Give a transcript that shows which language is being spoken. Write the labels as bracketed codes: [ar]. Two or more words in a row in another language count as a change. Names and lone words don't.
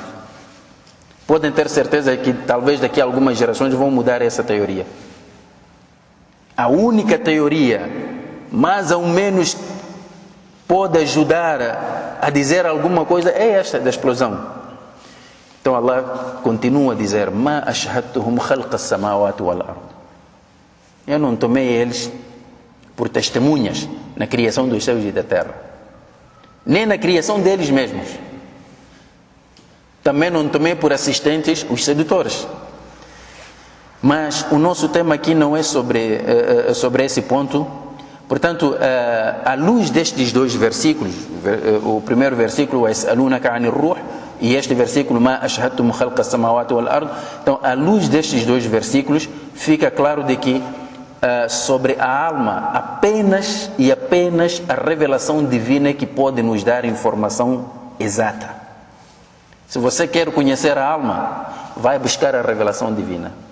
[pt] Podem ter certeza que talvez daqui a algumas gerações vão mudar essa teoria. A única teoria, mais ou menos pode ajudar a dizer alguma coisa, é esta da explosão. Então Allah continua a dizer: [ar] "ما أشهدتهم خلق السماوات والأرض". [pt] Eu não tomei eles por testemunhas na criação dos céus e da terra, nem na criação deles mesmos. Também não tomei por assistentes os sedutores. Mas o nosso tema aqui não é sobre esse ponto. Portanto, à luz destes dois versículos, o primeiro versículo é [ar] "يسألونك عن الروح", [pt] e este versículo [ar] "ما أشهدتم خلق السماوات والأرض". [pt] Então, à luz destes dois versículos, fica claro de que sobre a alma, apenas e apenas a revelação divina é que pode nos dar informação exata. Se você quer conhecer a alma, vai buscar a revelação divina.